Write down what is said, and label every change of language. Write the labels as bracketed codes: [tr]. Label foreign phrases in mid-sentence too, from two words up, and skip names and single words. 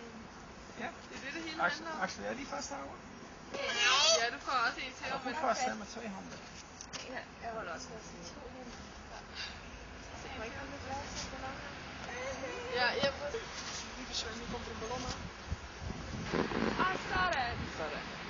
[da] Ja. Det er det hele handler om. Axel, er lige først herovre? Ja, du får også en til. Hun får også med 3 hånd. Ja, jeg holder også fast i 2 hænder. Se, må ikke holde lidt fast i ballonen? Ja, jeg må... [nl] Lieve Sven, nu komt er een ballon aan. [da] Ah, sådan. Sådan.